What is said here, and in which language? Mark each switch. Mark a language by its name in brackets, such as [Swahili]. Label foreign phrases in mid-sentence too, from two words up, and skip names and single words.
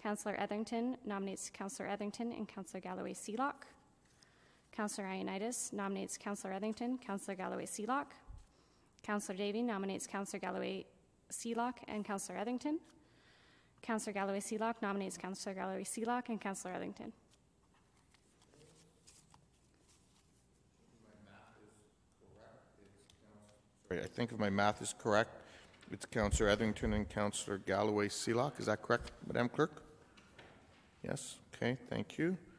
[English] Councillor Etherington nominates Councillor Etherington and Councillor Galloway Seelock. Councillor Ioannidis nominates Councillor Etherington, Councillor Galloway Seelock. Councillor Davey nominates Councillor Galloway Seelock and Councillor Etherington. Councillor Galloway Seelock nominates Councillor Galloway Seelock and Councillor Etherington. I think if my math is correct, it's Councillor Etherington and Councillor Galloway Seelock. Is that correct, Madam Clerk? Yes. Okay. Thank you.